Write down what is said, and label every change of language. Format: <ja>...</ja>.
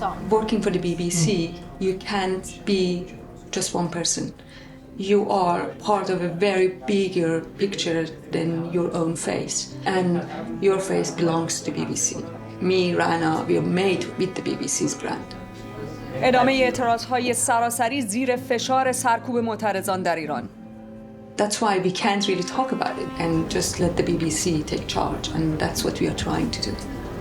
<en>Working for the BBC, you can't be just one person. You are part of a very bigger picture than your own face, and your face belongs to the BBC. Me, Rana, we are made with the BBC's brand.</en> <fa>ادامه اعتراضهای سراسری زیر فشار سرکوب معترضان در ایران.</fa> <en>That's why we can't really talk about it and just let the BBC take charge, and that's what we are trying to do.</en>